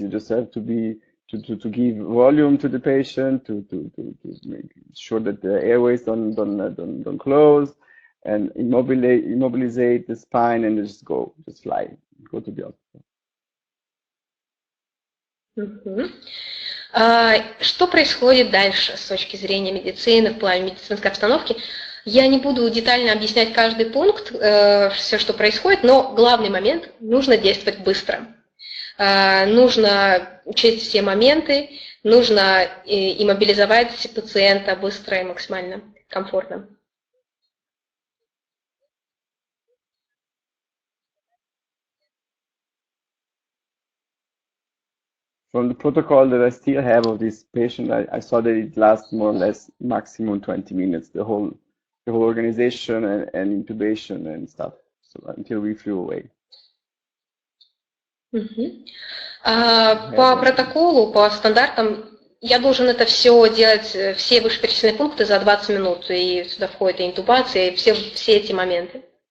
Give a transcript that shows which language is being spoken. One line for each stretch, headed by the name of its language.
English: You just have to be to give volume to the patient, to make sure that the airways don't close, and immobilize the spine, and just fly, go to the hospital.
Russian: Что происходит дальше с точки зрения медицины, в плане медицинской обстановки? Я не буду детально объяснять каждый пункт, все, что происходит, но главный момент – нужно действовать быстро. Нужно учесть все моменты, нужно иммобилизовать пациента быстро и максимально комфортно.
English: From the protocol that I still have of this patient, I saw that it lasts more or less maximum 20 minutes, the whole organization and intubation and stuff, so until we flew away.
Russian: По протоколу, по стандартам, я должен это все делать, все вышеперечисленные пункты за 20 минут, и сюда входит и интубация, и все эти моменты.